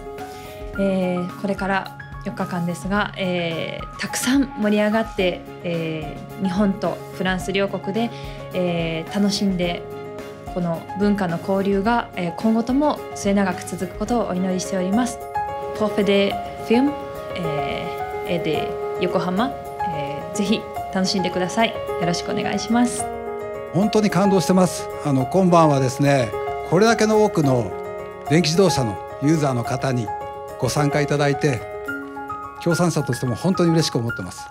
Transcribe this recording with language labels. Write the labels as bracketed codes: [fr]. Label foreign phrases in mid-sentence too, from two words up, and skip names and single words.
[ja] これから4日間ですが、たくさん盛り上がって、日本とフランス両国で、楽しんでこの文化の交流が、今後とも末永く続くことをお祈りしております。 [fr] Pour faire des films et de Yokohama、 [ja] ぜひ楽しんでください。よろしくお願いします。本当に感動してます。今晩はですね、これだけの多くの電気自動車のユーザーの方にご参加いただいて、協賛者としても本当に嬉しく思ってます。